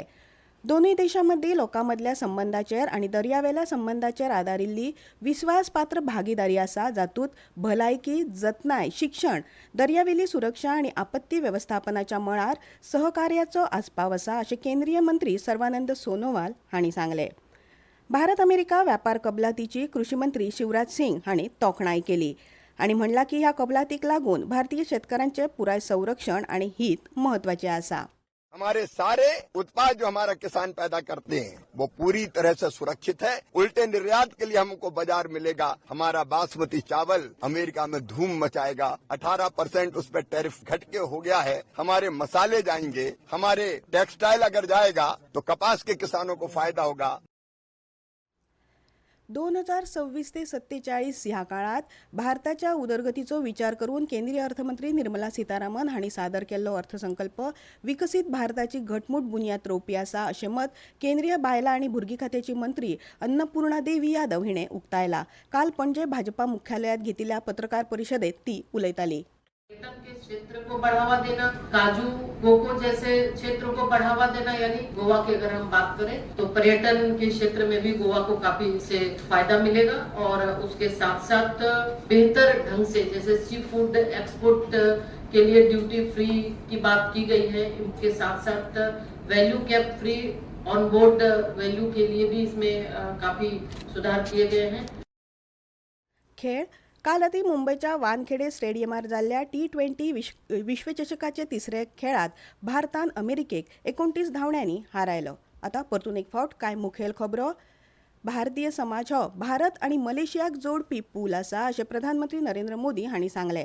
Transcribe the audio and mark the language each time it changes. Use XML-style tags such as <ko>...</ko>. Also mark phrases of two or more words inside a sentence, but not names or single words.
<kok>दोनूय देशां मदीं लोकां मदल्या संबंदांचेर आनी दर्यावेल्या संबंदांचेर आदारिल्ली विस्वासपात्र भागीदारी आसा, जातूंत भलायकी, जतनाय, शिक्षण, दर्यावेली सुरक्षा आनी आपत्ती वेवस्थापनाच्या मळार सहकार्याचो आस्पाव आसा अशें केंद्रीय मंत्री सर्वानंद सोनोवाल हांणी सांगलें. भारत अमेरिका व्यापार कबलातीची कृषी मंत्री शिवराज सिंग हांणी तोखणाय केली आनी म्हणला की ह्या कबलातीक लागून भारतीय शेतकारांचे पुराय संरक्षण आनी हित महत्वाचे आसा.</kok> <hi>हमारे सारे उत्पाद जो हमारा किसान पैदा करते हैं वो पूरी तरह से सुरक्षित है. उल्टे निर्यात के लिए हमको बाजार मिलेगा. हमारा बासमती चावल अमेरिका में धूम मचाएगा. 18% उस पर टैरिफ घट के हो गया है. हमारे मसाले जाएंगे, हमारे टेक्सटाइल अगर जाएगा तो कपास के किसानों को फायदा होगा.</hi> <kok>2026 ते 47 ह्या काळात भारताच्या उदरगतीचो विचार करून केंद्रीय अर्थमंत्री निर्मला सीतारामन हांणी सादर केल्लो अर्थसंकल्प विकसीत भारताची घटमूट बुनयाद रोवपी आसा अशें मत केंद्रीय बायलां आनी भुरगीं खात्याची मंत्री अन्नपूर्णा देवी यादव हिणें उक्तायला. काल पणजे भाजपा मुख्यालयात घेतिल्ल्या पत्रकार परिशदेत ती उलयताली.</kok> <hi>पर्यटन के क्षेत्र को बढ़ावा देना, काजू कोको जैसे क्षेत्रों को बढ़ावा देना, यानी गोवा की अगर हम बात करें तो पर्यटन के क्षेत्र में भी गोवा को काफी इससे फायदा मिलेगा. और उसके साथ साथ बेहतर ढंग से जैसे</hi> <en>sea food export</en> <hi>के लिए</hi> <en>duty free</en> <hi>की बात की गई है, इनके साथ साथ</hi> <en>value cap free on board value</en> <hi>के लिए भी इसमें काफी सुधार किए गए हैं.</hi> <kok>खेळ काल राती मुंबईच्या वानखेडे स्टेडियमार जाल्ल्या T20 विश्वचषकाचे तिसरे खेळात भारतान अमेरिकेक 29 धांवड्यांनी हारायलो. आता परतून एक फावट कांय मुखेल खबरो. भारतीय समाज हो भारत आनी मलेशियाक जोडपी पूल आसा अशें प्रधानमंत्री नरेंद्र मोदी हांणी सांगलें.</kok>